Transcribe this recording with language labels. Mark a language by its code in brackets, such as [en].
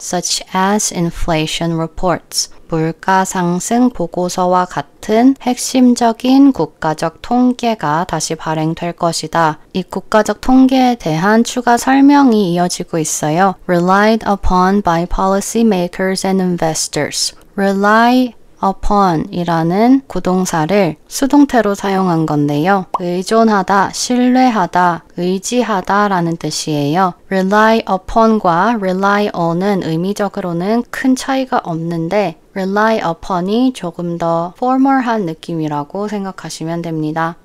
[en] such as inflation reports. [ko] 물가 상승 보고서와 같은 핵심적인 국가적 통계가 다시 발행될 것이다. 이 국가적 통계에 대한 추가 설명이 이어지고 있어요. [en] Relied upon by policymakers and investors. [ko] Rely upon 이라는 구동사를 수동태로 사용한 건데요. 의존하다, 신뢰하다, 의지하다 라는 뜻이에요. rely upon과 rely on은 의미적으로는 큰 차이가 없는데 rely upon이 조금 더 formal한 느낌이라고 생각하시면 됩니다.